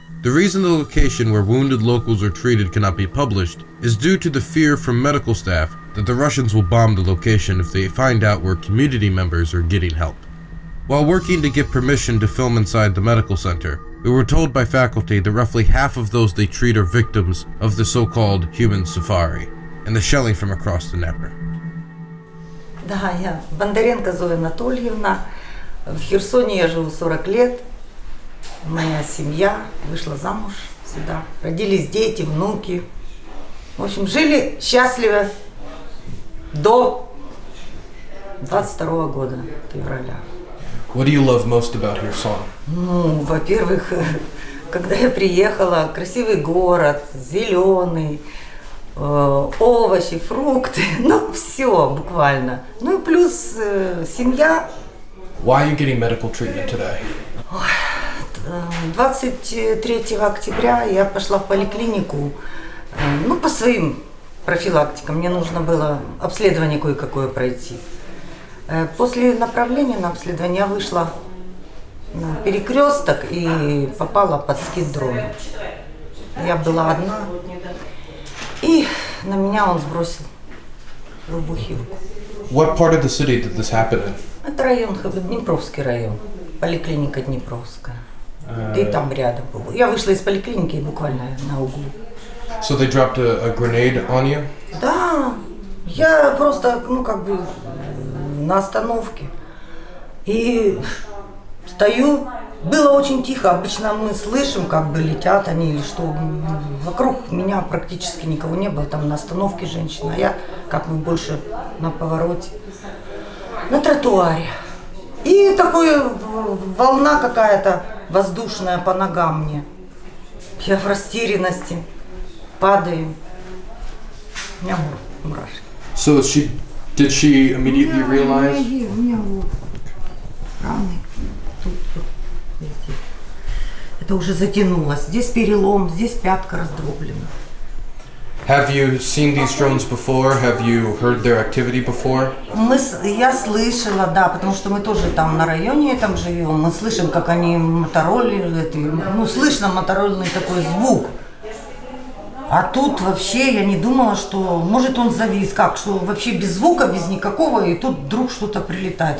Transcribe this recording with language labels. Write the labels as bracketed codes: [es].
[en] The reason the location where wounded locals are treated cannot be published is due to the fear from medical staff that the Russians will bomb the location if they find out where community members are getting help. While working to get permission to film inside the medical center, we were told by faculty that roughly half of those they treat are victims of the so-called human safari and the shelling from across the Dnieper. [ru] Да, я Бондаренко Зоя Анатольевна. В Херсоне я живу 40 лет. Моя семья вышла замуж сюда. Родились дети, внуки. В общем, жили счастливо до 22 года, февраля. [en] What do you love most about Kherson? [ru] Ну, во-первых, когда я приехала, красивый город, зеленый, овощи, фрукты, ну все буквально. Ну и плюс семья. [en] Why are you getting medical treatment today? [ru] 23 октября я пошла в поликлинику, ну по своим профилактикам, мне нужно было обследование кое-какое пройти. После направления на обследование я вышла на перекресток и попала под скид дрона. Я была одна. И на меня он сбросил выбухивку. [en] What part of the city did this happen in? [ru] Это район, Днепровский район, поликлиника Днепровская. Да и там рядом. Я вышла из поликлиники буквально на углу. [en] So they dropped a grenade on you? [ru] Да, я просто, ну как бы на остановке. И стою. Было очень тихо, обычно мы слышим, как бы летят они или что. Вокруг меня практически никого не было, там на остановке женщина, а я как бы больше на повороте, на тротуаре. И такая волна какая-то воздушная по ногам мне. Я в растерянности, падаю. У меня мурашки. [en] So did she immediately realize? [ru] У меня вот раны. Тут. Это уже затянулось. Здесь перелом, здесь пятка раздроблена. [en] Have you seen these drones before? Have you heard their activity before? [ru] Я слышала, да, потому что мы тоже там на районе там живем. Мы слышим, как они мотороллеры, ну слышно мотороллерный такой звук. А тут вообще я не думала, что может он завис, как, что вообще без звука, без никакого, и тут вдруг что-то прилетает.